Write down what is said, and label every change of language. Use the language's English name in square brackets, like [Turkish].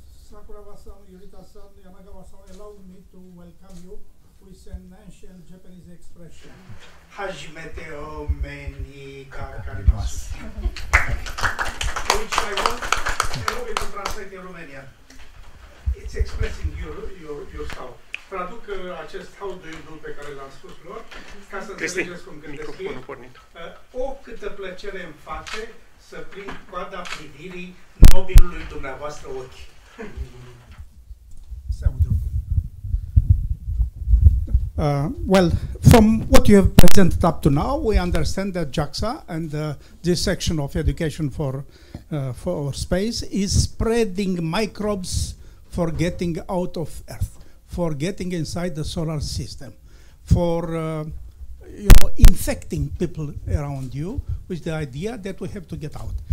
[English] Sakura-san, Yurita-san, Yanagawa-san, allow me to welcome you with an ancient Japanese expression. [Japanese] Hajimete o me ni kakarimasu. [English] Which I want to translate in Romanian. It's expressing yourself. [Romanian] Traduc acest [English] how do you do [Romanian] pe care l-am spus lor, ca să înțelegeți cum gândesc ei. O câtă plăcere îmi face să prind coada privirii nobilului dumneavoastră ochi. [English] Well, from what you have presented up to now, we understand that JAXA and this section of education for space is spreading microbes for getting out of Earth, for getting inside the solar system, for infecting people around you with the idea that we have to get out.